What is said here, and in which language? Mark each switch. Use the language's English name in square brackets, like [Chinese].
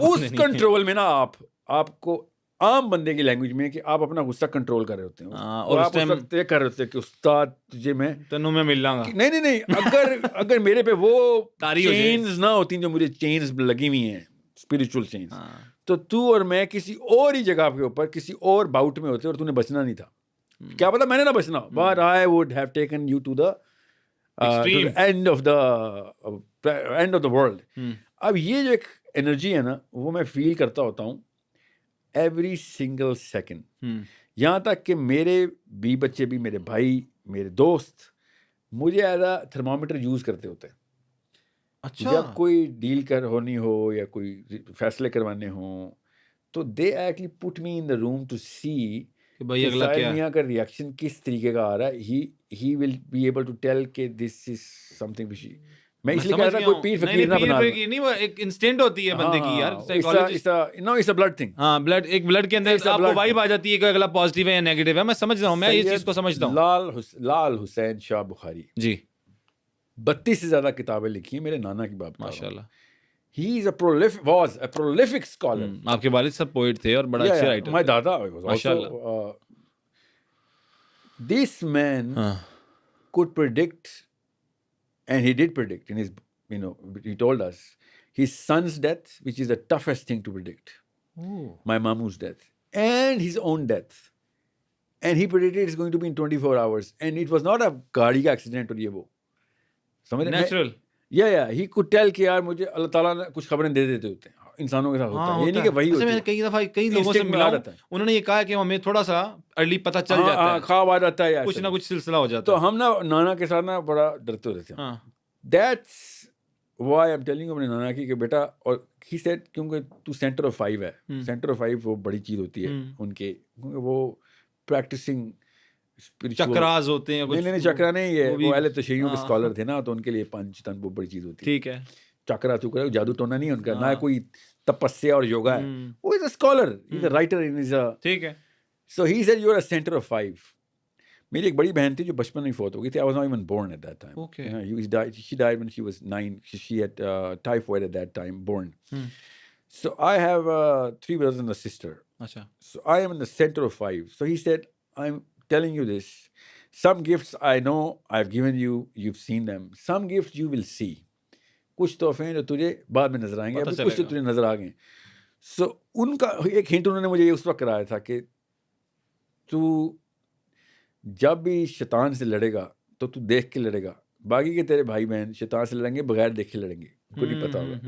[Urdu] اور اس کنٹرول میں نا آپ کو عام بندے کی لینگویج میں کہ آپ اپنا غصہ کنٹرول کر رہے ہوتے ہیں, اور آپ اس وقت طے کر رہے ہوتے ہیں کہ استاد تجھے میں [Punjabi] تنوں میں مل لاں گا. [Urdu] نہیں اگر میرے پہ وہ چینز نہ ہوتی جو مجھے چینز لگی ہوئی ہیں, اسپرچل چینز, تو اور میں کسی اور ہی جگہ کے اوپر کسی اور باؤٹ میں ہوتے اور تو نے بچنا نہیں تھا. کیا پتا میں نے نہ بچنا, [English] but I would have taken you to the end of the world. [Urdu] اب یہ جو ایک انرجی ہے نا وہ میں فیل کرتا ہوتا ہوں ایوری سنگل سیکنڈ, یہاں تک کہ میرے بھی بچے بھی, میرے بھائی, میرے دوست مجھے [English] as a thermometer [Urdu] یوز کرتے ہوتے ہیں. اچھا, جب کوئی ڈیل ہونی ہو یا کوئی فیصلے کروانے ہوں تو [English] they actually put me in the room to see [Urdu] کہ بھائی اگلا کیا میاں کا ریئیکشن کس طریقے کا آ رہا ہے. [English] He will be able to tell کہ this is something fishy. [Urdu] میں اس لیے کہہ رہا تھا کوئی پیر فقیر نہ بنا, نہیں وہ ایک انسٹنٹ ہوتی ہے بندے کی یار, [English] Psychologist. No it's a blood thing. [Urdu] ہاں بلڈ, ایک بلڈ کے اندر آپ کو وائب آ جاتی ہے کہ اگلا پازیٹیو ہے یا نیگیٹو ہے. میں سمجھ رہا ہوں, میں اس چیز کو سمجھتا ہوں. لال حسین شاہ بخاری جی 32 سے زیادہ کتابیں لکھی ہیں, میرے نانا کی بات ماشاء اللہ. [English] He is was a prolific scholar. [Urdu] آپ کے والد صاحب پوئٹ تھے اور بڑا اچھے رائٹر. [English] My dada was [Urdu] ماشاء [English] also. This man could predict, and he did predict in his, he told us his son's death, which is the toughest thing to predict. My mamu's death and his own death. And he predicted it's going to be in 24 hours. And it was not a [Urdu] gaadi ka [English] accident or [Urdu] ye wo. [English] Natural. Yeah, he could tell [Urdu] کہ یار مجھے اللہ تعالیٰ نے کچھ خبریں دے دیتے ہوتے ہیں, انسانوں کے ساتھ ہوتا ہے. یہ نہیں کہ وہی ہوتا ہے. میں کئی دفعہ کئی لوگوں سے ملا, انہوں نے یہ کہا کہ ہمیں تھوڑا سا ارلی پتہ چل جاتا ہے, خواب آ جاتا ہے, کچھ نہ کچھ سلسلہ ہو جاتا ہے. تو ہم نا نانا کے ساتھ نا بڑا ڈرتے ہوتے تھے. [English] That's why I'm telling you [Urdu] اپنے نانا کی کہ بیٹا, اور [English] he said [Urdu] کیونکہ تو سینٹر آف 5 ہے, سینٹر آف 5 وہ بڑی چیز ہوتی ہے ان کے, کیونکہ وہ پریکٹسنگ چکراز ہوتے ہیں. نہیں چکرا نہیں, یہ وہ اہل تشیعوں کے اسکالر تھے نا, تو ان کے لیے پنچ تن وہ بڑی چیز ہوتی ہے. ٹھیک ہے, چکرا چکرا جادو ٹونا نہیں ہے ان کا, نہ کوئی تپسیا اور یوگا ہے, [English] وہ is a scholar, he is a writer, [Urdu] ٹھیک ہے. [English] So he said you are a centre of 5. [Urdu] میری ایک بڑی بہن تھی جو بچپن میں فوت ہو گئی تھی. [English] I was not even born at that time. Okay. She died when she was 9. She had typhoid at that time, born. So I have 3 brothers and a sister. [Urdu] Acha. [English] So I am in the center of 5. So he said, I'm telling you this. Some gifts I know I've given you, you've seen them. Some gifts you will see. [Urdu] کچھ تحفے ہیں جو تجھے بعد میں نظر آئیں گے, ابھی کچھ تو تجھے نظر آ گئے. سو ان کا ایک ہنٹ انہوں نے مجھے اس وقت کرایا تھا کہ تو جب بھی شیطان سے لڑے گا تو دیکھ کے لڑے گا, باقی کے تیرے بھائی بہن شیطان سے لڑیں گے بغیر دیکھے لڑیں گے, کو نہیں پتا ہوگا.